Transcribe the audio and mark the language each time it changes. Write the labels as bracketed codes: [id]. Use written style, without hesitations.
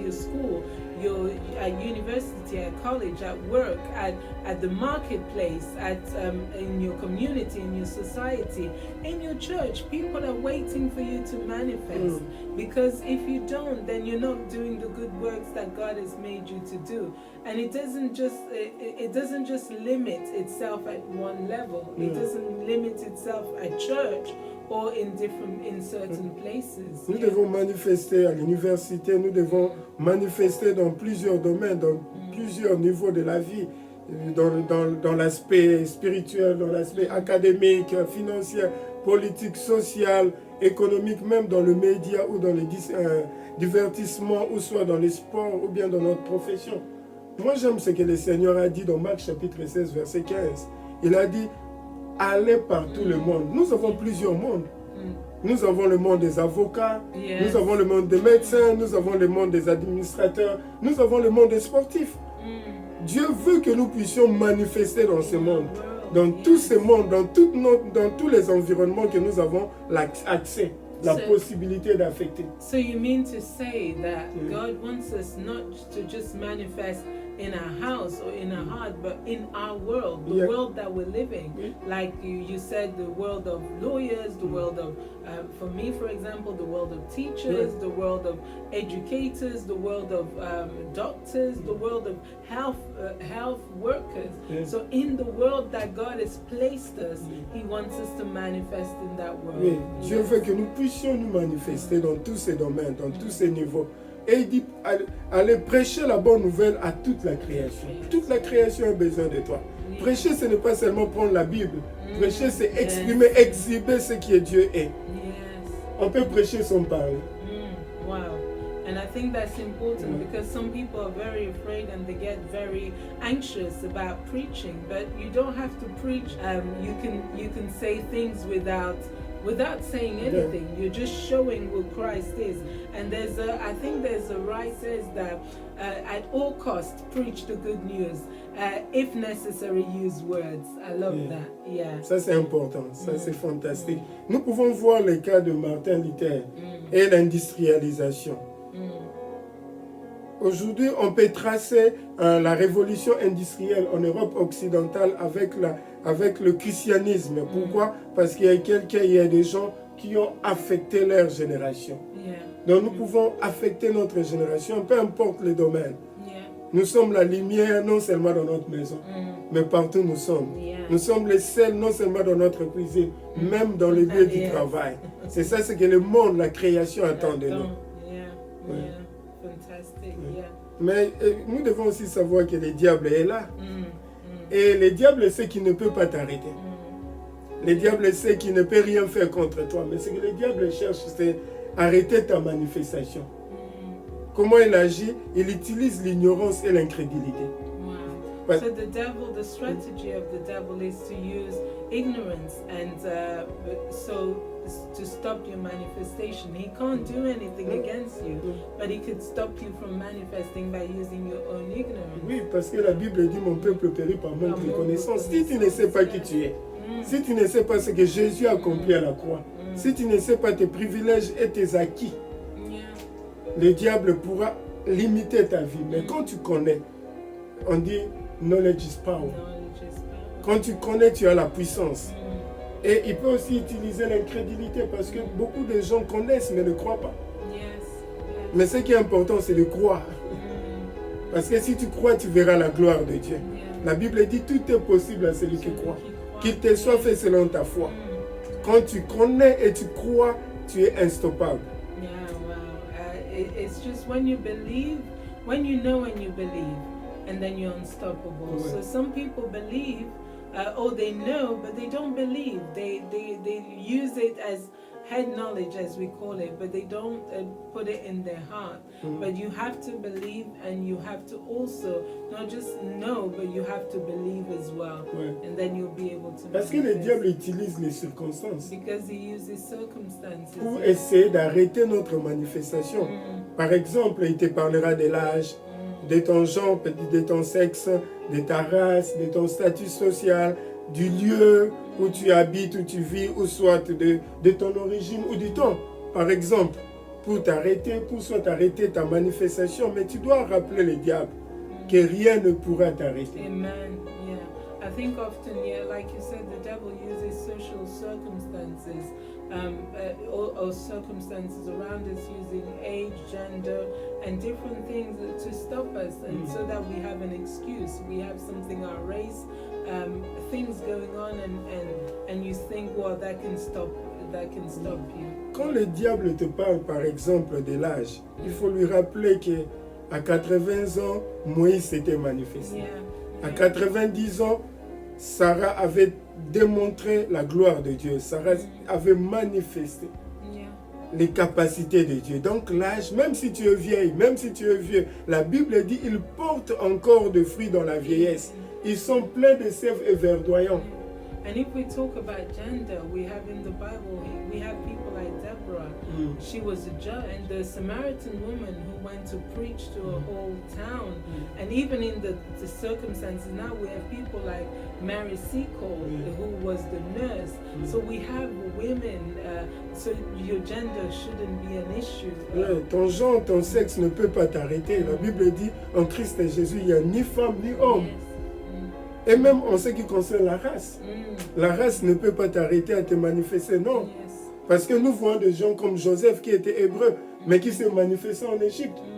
[en] Your school, your at university, at college, at work, at the marketplace, in your community, in your society, in your church, people are waiting for you to manifest. Because if you don't, then you're not doing the good works that God has made you to do. And it doesn't just limit itself at one level. It doesn't limit itself at church or in certain places. [fr] Nous devons manifester à l'université, nous devons manifester dans plusieurs domaines, dans plusieurs niveaux de la vie, dans l'aspect spirituel, dans l'aspect académique, financier, politique, social, économique, même dans le média ou dans le divertissement, ou soit dans les sports ou bien dans notre profession. Moi, j'aime ce que le Seigneur a dit dans Marc chapitre 16, verset 15. Il a dit, allez par tout le monde. Nous avons plusieurs mondes. Nous avons le monde des avocats, nous avons le monde des médecins, nous avons le monde des administrateurs, nous avons le monde des sportifs. Dieu veut que nous puissions manifester dans ce monde, dans tous ces mondes, dans tous les environnements que nous avons l'accès, la possibilité d'affecter. [en] So you mean to say that God wants us not to just manifest in our house or in our heart, but in our world, the world that we're living. Like you said, the world of lawyers, the world of, for me, for example, the world of teachers, the world of educators, the world of doctors, the world of health workers. So in the world that God has placed us, He wants us to manifest in that world. [fr] Oui, Dieu veut que nous puissions nous manifester dans tous ces domaines, dans tous ces niveaux. Et il dit, allez prêcher la bonne nouvelle à toute la création. Toute la création a besoin de toi. Prêcher, ce n'est pas seulement prendre la Bible. Prêcher, c'est exprimer, exhiber ce qui est Dieu est. On peut prêcher sans parler. [en] Wow. And I think that's important because some people are very afraid and they get very anxious about preaching. But you don't have to preach. You can say things without saying anything. You're just showing who Christ is. And I think there's a right says that at all costs preach the good news. If necessary, use words. I love that. [fr] Ça c'est important, ça c'est fantastique. Nous pouvons voir le cas de Martin Luther et l'industrialisation. Aujourd'hui, on peut tracer la révolution industrielle en Europe occidentale avec le christianisme. Pourquoi? Parce qu'il y a des gens qui ont affecté leur génération. Donc nous pouvons affecter notre génération, peu importe le domaine. Nous sommes la lumière non seulement dans notre maison, mais partout nous sommes. Nous sommes les sels non seulement dans notre cuisine, même dans les lieux du travail. C'est ça ce que le monde, la création attend de nous. [en] Fantastic, [fr] Mais nous devons aussi savoir que le diable est là. Et le diable, c'est qu'il ne peut pas t'arrêter. Le diable sait qu'il ne peut rien faire contre toi. Mais ce que le diable cherche, c'est arrêter ta manifestation. Comment il agit? Il utilise l'ignorance et l'incrédulité. [en] Wow. So the strategy of the devil is to use ignorance and to stop your manifestation. He can't do anything against you, but he could stop you from manifesting by using your own ignorance. [fr] Oui, parce que la Bible dit mon peuple périt par manque de connaissance. Si tu ne sais pas qui tu es, si tu ne sais pas ce que Jésus a accompli à la croix, si tu ne sais pas tes privilèges et tes acquis, le diable pourra limiter ta vie. Mais quand tu connais, on dit [en] knowledge is power. [fr] Quand tu connais, tu as la puissance. Et il peut aussi utiliser l'incrédulité parce que beaucoup de gens connaissent mais ne croient pas. Mais ce qui est important, c'est de croire. Parce que si tu crois, tu verras la gloire de Dieu. La Bible dit tout est possible à celui qui croit. Qu'il te soit fait selon ta foi. Quand tu connais et tu crois, tu es instoppable. [en] Yeah, wow. It's just when you believe, when you know and you believe, and then you're unstoppable. So some people believe, they know, but they don't believe. They use it as head knowledge, as we call it, but they don't put it in their heart. But you have to believe, and you have to also not just know, but you have to believe as well. And then you'll be able to. [fr] Parce que le diable utilise les circonstances. [en] Because he uses circumstances. [fr] Pour essayer d'arrêter notre manifestation. Par exemple, il te parlera de l'âge, de ton genre, de ton sexe, de ta race, de ton statut social, du lieu où tu habites, où tu vis, ou soit de ton origine ou du temps. Par exemple, pour soit arrêter ta manifestation, mais tu dois rappeler le diable que rien ne pourra t'arrêter. Amen. [en] Yeah. I think often, like you said, the devil uses social circumstances, or circumstances around us using age, gender, and different things to stop us, and so that we have an excuse. We have something, our race, things going on, and you think, well, that can stop you. [fr] Quand le diable te parle, par exemple, de l'âge, il faut lui rappeler que à 80 ans, Moïse s'était manifesté. À 90 ans, Sarah avait démontré la gloire de Dieu. Sarah avait manifesté les capacités de Dieu. Donc l'âge, même si tu es vieille, même si tu es vieux, la Bible dit ils portent encore de fruits dans la vieillesse. Ils sont pleins de sève et verdoyants. [en] And if we talk about gender, we have in the Bible, we have people like Deborah. She was a judge, and the Samaritan woman who went to preach to a whole town. And even in the circumstances now, we have people like Mary Seacole, who was the nurse. So we have women, so your gender shouldn't be an issue. [fr] Ton genre, ton sexe ne peut pas t'arrêter. La Bible dit, en Christ et Jésus, il n'y a ni femme ni homme. Et même en ce qui concerne la race. La race ne peut pas t'arrêter à te manifester, non. Parce que nous voyons des gens comme Joseph qui était hébreu, mais qui s'est manifesté en Égypte.